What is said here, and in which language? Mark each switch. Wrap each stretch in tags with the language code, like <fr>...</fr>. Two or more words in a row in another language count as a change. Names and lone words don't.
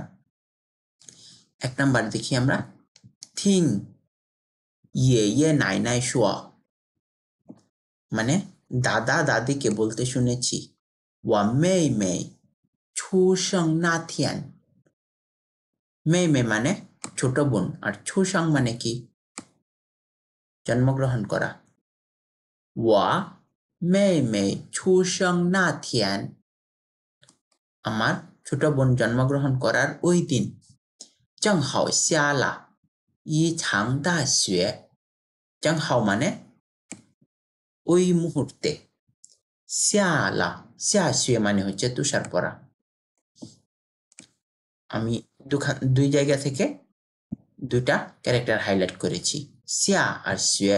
<bn>1 নাম্বার দেখি আমরা,</bn> <zh>听爷爷奶奶说,</zh> <bn>মানে দাদা দাদিকে বলতে শুনেছি,</bn> <zh>我妹妹出生那天, 妹妹</zh> <bn>মানে ছোট বোন, আর ছুসং মানে কি জন্মগ্রহণ করা।</bn> <zh>我妹妹出生那天,</zh> <bn>আমার ছোট বোন জন্মগ্রহণ করার ওই দিন,</bn> <zh>正好下了一场大雪，正好</zh> <bn>মানে ওই মুহূর্তে,</bn> <zh>下了 下雪</zh> <bn>মানে হচ্ছে তুষার পড়া। আমি দুই জায়গা থেকে দুইটা ক্যারেক্টার হাইলাইট করেছি, শ্যা আর শুয়ে।</bn>